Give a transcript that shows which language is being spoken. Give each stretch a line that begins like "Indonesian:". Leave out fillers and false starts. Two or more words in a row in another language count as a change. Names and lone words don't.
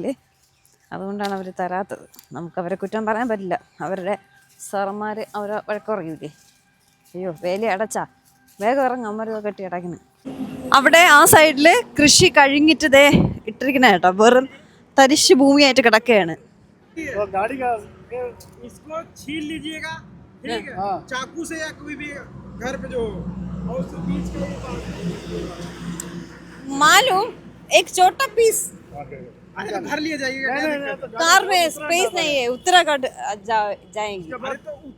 Malayalam: അതുകൊണ്ടാണ് അവർ തരാത്തത്. നമുക്കവരെ കുറ്റം പറയാൻ പറ്റില്ല. അവരുടെ സാറന്മാർ അവരെ വഴക്കുറയൂലേ. അയ്യോ, വേലി അടച്ചാ വേഗം ഇറങ്ങും. അമ്മരത് കെട്ടി അടയ്ക്കണം. അവിടെ ആ സൈഡിൽ കൃഷി കഴിഞ്ഞിട്ട് ദേ ഇട്ടിരിക്കണ കേട്ടോ. വെറും തരിശ് ഭൂമിയായിട്ട് കിടക്കുകയാണ്.
Hindi: मालूम एक छोटा पीस भर लिया जाएगा। कार में स्पेस नहीं है। उत्तराखंड जाएंगे।